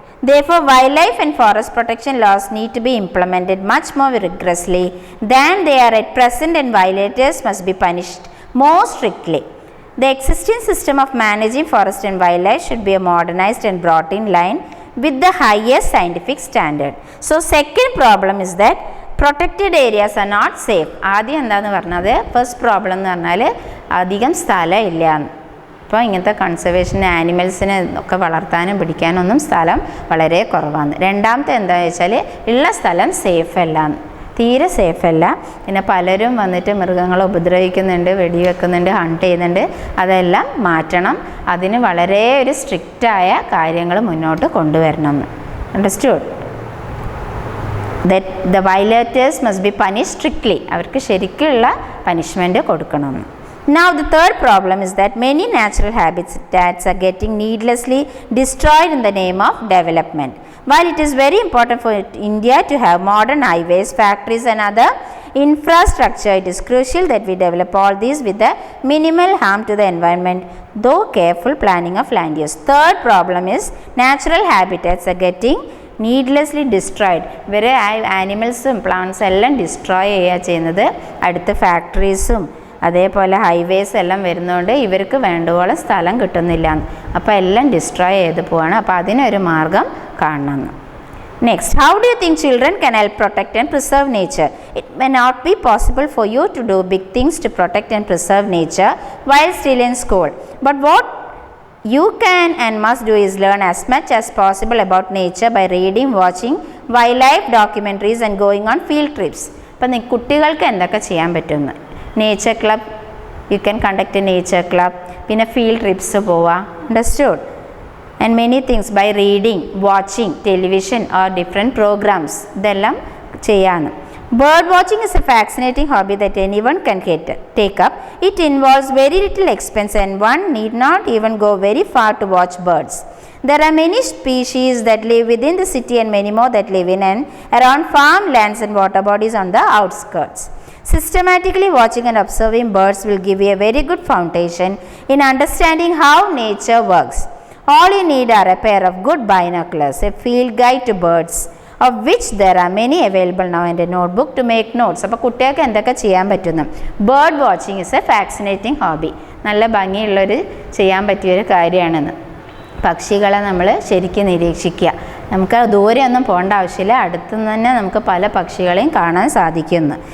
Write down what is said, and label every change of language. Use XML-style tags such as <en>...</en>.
<en>Therefore, wildlife and forest protection laws need to be implemented much more rigorously than they are at present, and violators must be punished more strictly. The existing system of managing forest and wildlife should be modernized and brought in line with the highest scientific standard. So, second problem is that protected areas are not safe.</en> <ml>ആദ്യം എന്താണെന്ന് പറഞ്ഞത് first problem എന്ന് പറഞ്ഞാൽ അധികം സ്ഥലം ഇല്ല. അപ്പോൾ ഇങ്ങനത്തെ കൺസർവേഷൻ ആനിമൽസിനെ ഒക്കെ വളർത്താനും പിടിക്കാനൊന്നും സ്ഥലം വളരെ കുറവാണ്. രണ്ടാമത്തെ എന്താണെന്ന് വെച്ചാൽ ഉള്ള സ്ഥലം സേഫ് അല്ല, തീരെ സേഫ് അല്ല. പിന്നെ പലരും വന്നിട്ട് മൃഗങ്ങളെ ഉപദ്രവിക്കുന്നുണ്ട്, വെടിവെക്കുന്നുണ്ട്, ഹണ്ട് ചെയ്യുന്നുണ്ട്. അതെല്ലാം മാറ്റണം. അതിന് വളരെ ഒരു സ്ട്രിക്റ്റായ കാര്യങ്ങൾ മുന്നോട്ട് കൊണ്ടുവരണം എന്ന്.</ml> <en>Understood? that the violators must be punished strictly.</en> <ml>അവർക്ക് ശരിക്കുള്ള പനിഷ്മെൻറ്റ് കൊടുക്കണം.</ml> <en>Now the third problem is that many natural habitats are getting needlessly destroyed in the name of development. While it is very important for India to have modern highways, factories and other infrastructure, it is crucial that we develop all these with the minimal harm to the environment, though careful planning of land use. Third problem is natural habitats are getting needlessly destroyed.</en> <ml>ഇവർ ആനിമൽസും പ്ലാന്റ്സും എല്ലാം destroy ചെയ്യുക ചെയ്യുന്നത്. അടുത്ത ഫാക്ടറീസും അതേപോലെ highways എല്ലാം വരുന്നതുകൊണ്ട് ഇവർക്ക് വേണ്ടുവോളം സ്ഥലം കിട്ടുന്നില്ല. അപ്പോൾ എല്ലാം ഡിസ്ട്രോയ് ചെയ്ത് പോവാണ്. അപ്പോൾ അതിനൊരു മാർഗം കാണണം. Next, how do you think children can help protect and preserve nature? It may not be possible for you to do big things to protect and preserve nature while still in school. But what you can and must do is learn as much as possible about nature by reading, watching wildlife documentaries and going on field trips. അപ്പം കുട്ടികൾക്ക് എന്തൊക്കെ ചെയ്യാൻ പറ്റുമെന്ന്, nature club,</ml> <en>you can conduct a nature club,</en> <ml>പിന്നെ field TRIPS പോവുക,</ml> <en>understood, and many things by reading, watching television or different programmes,</en> <ml>ഇതെല്ലാം ചെയ്യാമെന്ന്.</ml> <en>Bird watching is a fascinating hobby that anyone can take up. It involves very little expense and one need not even go very far to watch birds. There are many species that live within the city and many more that live in and around farmlands and water bodies on the outskirts. Systematically watching and observing birds will give you a very good foundation in understanding how nature works. All you need are a pair of good binoculars, a field guide to birds, of which there are many available now, and a notebook to make notes.</en> <ml>അപ്പോൾ കുട്ടികൾക്ക് എന്തൊക്കെ ചെയ്യാൻ പറ്റുന്നു?</ml> <en>Bird watching is a fascinating hobby.</en> <ml>നല്ല ഭംഗിയുള്ളൊരു ചെയ്യാൻ പറ്റിയൊരു കാര്യമാണെന്ന്. പക്ഷികളെ നമ്മൾ ശരിക്കും നിരീക്ഷിക്കുക. നമുക്ക് ദൂരെ ഒന്നും പോകേണ്ട ആവശ്യമില്ല, അടുത്തു നിന്ന് തന്നെ നമുക്ക് പല പക്ഷികളെയും കാണാൻ സാധിക്കുന്നു.</ml>